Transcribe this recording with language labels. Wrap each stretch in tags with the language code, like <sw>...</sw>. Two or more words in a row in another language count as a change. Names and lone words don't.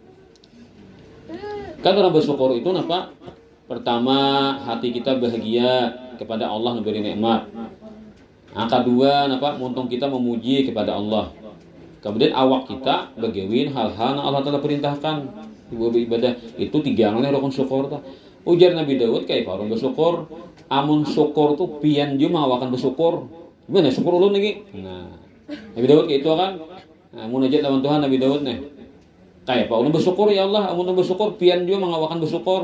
<id>Kan orang bersyukur itu apa? Pertama, hati kita bahagia kepada Allah memberi nikmat. Yang kedua, muntung kita memuji kepada Allah.</id> <bjn>Kemudian awak kita bagawin hal-hal yang Allah telah perintahkan ibadah. Itu tiga oleh rukun syukur. Ujar Nabi Daud kayak orang bersyukur, amun syukur tuh pian dia mawakan bersyukur. Gimana syukur ulun lagi? Nah, Nabi Daud kayak itu kan. Nah, munajat lawan Tuhan Nabi Daud nih. Kayak Pak ulun bersyukur ya Allah, amun bersyukur pian dia mengawakan bersyukur.</bjn>